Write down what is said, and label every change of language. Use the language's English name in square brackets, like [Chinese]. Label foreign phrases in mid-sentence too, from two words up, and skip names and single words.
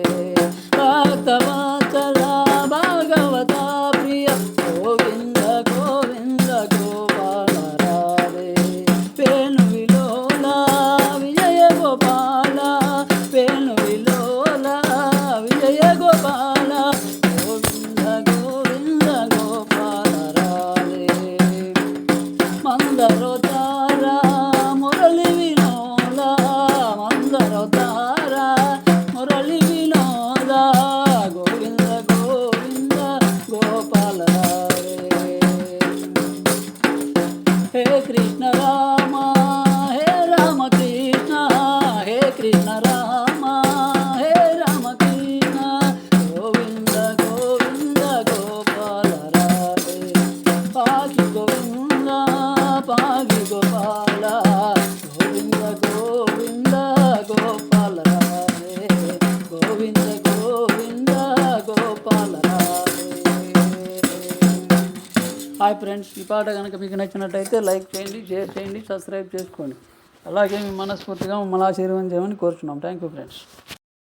[Sanskrit] भक्तवत्सल भागवता प्रिय गोविंद गोविंद गोपाल राधे। वेणुविलोला विजय गोपाल वेणुविलोला विजय गोपाल गोविंद गोविंद गोपाल राधे। मंदरोद्धार मुरली विनोद मंदरोद्धार मुरली विनोद गोविंद गोविंद गोपाल राधे। हे कृष्ण राम हे राम कृष्ण हे कृष्ण राम हे राम कृष्ण गोविंद गोविंद गोपाल राधे। पागी गोविंद पागी गोपाल गोविंद गोविंद गोपाल राधे गोविंद गोविंद गोपाल राधे। [Telugu] హాయ్ ఫ్రెండ్స్, ఈ పాట కనుక మీకు నచ్చినట్టయితే లైక్ చేయండి, షేర్ చేయండి, సబ్స్క్రైబ్ చేసుకోండి. అలాగే మీ మనస్ఫూర్తిగా మమ్మల్ని ఆశీర్వదించమని కోరుచున్నాం. [English] Thank you friends.